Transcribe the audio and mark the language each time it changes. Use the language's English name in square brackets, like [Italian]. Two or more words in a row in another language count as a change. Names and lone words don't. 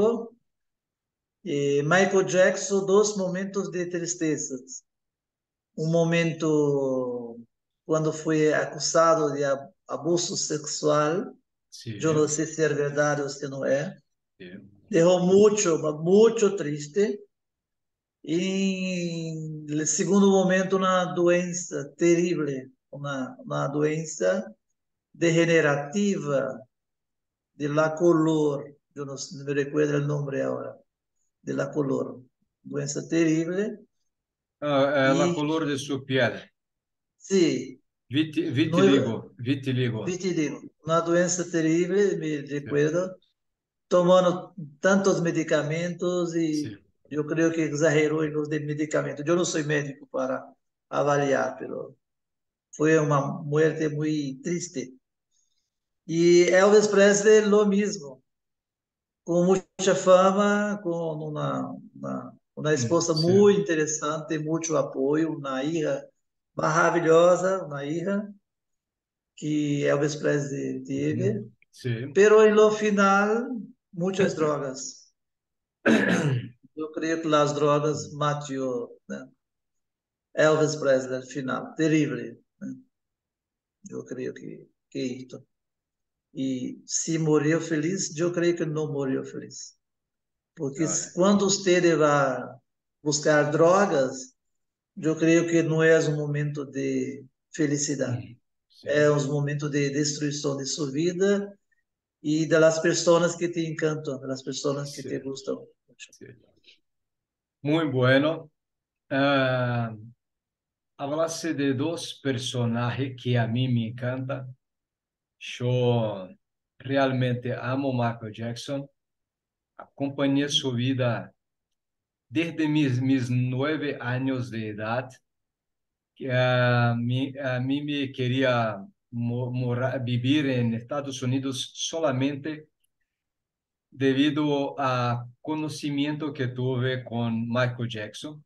[Spanish] ejemplo, Michael Jackson, dos momentos de tristezas. Un momento cuando fue acusado de abuso sexual, Sí, yo no sé si es verdad o si no es. sí. Dejó mucho, mucho triste. [Portuguese] E em segundo momento, uma doença terrível, uma doença degenerativa [Spanish] de la color, [Portuguese] eu não [Spanish] me recuerdo [Portuguese] o nome agora, [Spanish] de la color, [Portuguese] doença terrível, [Spanish] La [Portuguese] e [Spanish] color de su piel. [Portuguese] sim, no, Vitiligo, vitiligo. [Spanish] te digo, [Portuguese] uma doença terrível, [Spanish] me Sí, recuerdo, tomando tantos medicamentos sí. [Portuguese] e eu creio que exagerou em los de medicamentos. Eu não sou médico para avaliar, [Spanish] pero fue una muerte muy triste. Y Elvis Presley lo mismo, con mucha fama, con una esposa Sí. muy interesante, mucho apoyo, una hija maravillosa, una hija que Elvis Presley teve, Ujú. Sí. pero en lo final, muchas drogas. Yo creo que las drogas mató, ¿no? Elvis Presley al final, terrible, ¿no? Yo creo que esto. [Portuguese] E se morreu feliz, eu creio que não morreu feliz. Porque [Spanish] Vale. [Portuguese] quando você vai buscar drogas, eu creio que não é um momento de felicidade. [Spanish] Ujú. Sí. [Portuguese] É um momento de destruição de sua vida e das pessoas que te encantam, das pessoas que [Spanish] Sí. [Portuguese] te gustam. [Spanish] Sí. Muy bueno. Ah, hablaste de dos personajes que a mí me encantan. Yo realmente amo Michael Jackson. [Portuguese] Acompanhei sua vida [Spanish] desde mis 9 años de edad. A mí me quería vivir en Estados Unidos solamente debido a conocimiento que tuve con Michael Jackson.